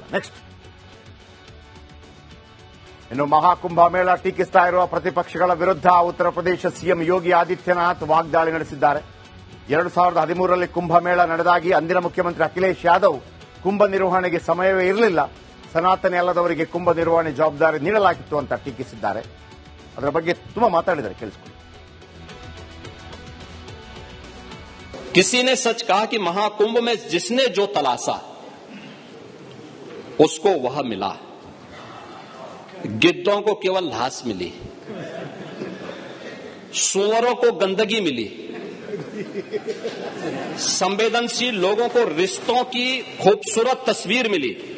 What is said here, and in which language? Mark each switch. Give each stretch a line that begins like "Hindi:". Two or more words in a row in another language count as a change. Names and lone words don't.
Kannada: ನೆಕ್ಸ್ಟ್, ಇನ್ನು ಮಹಾಕುಂಭಮೇಳ ಟೀಕಿಸ್ತಾ ಇರುವ ಪ್ರತಿಪಕ್ಷಗಳ ವಿರುದ್ಧ ಉತ್ತರ ಪ್ರದೇಶ ಸಿಎಂ ಯೋಗಿ ಆದಿತ್ಯನಾಥ್ ವಾಗ್ದಾಳಿ ನಡೆಸಿದ್ದಾರೆ. 2013ರಲ್ಲಿ ಕುಂಭಮೇಳ ನಡೆದಾಗಿ ಅಂದಿನ ಮುಖ್ಯಮಂತ್ರಿ ಅಖಿಲೇಶ್ ಯಾದವ್ ಕುಂಭ ನಿರ್ವಹಣೆಗೆ ಸಮಯವೇ ಇರಲಿಲ್ಲ, ಸನಾತನಿ ಅಲ್ಲದವರಿಗೆ ಕುಂಭ ನಿರ್ವಹಣೆ ಜವಾಬ್ದಾರಿ ನೀಡಲಾಗಿತ್ತು ಅಂತ ಟೀಕಿಸಿದ್ದಾರೆ. ಅದರ ಬಗ್ಗೆ ತುಂಬಾ ಮಾತಾಡಿದ್ದಾರೆ, ಕೇಳಿಸ್ಕೊಳ್ಳಿ.
Hindi: किसी ने सच कहा कि महाकुंभ में जिसने जो तलाशा उसको वह मिला, गिद्धों को केवल घास मिली, सुअरों को गंदगी मिली, संवेदनशील लोगों को रिश्तों की खूबसूरत तस्वीर मिली,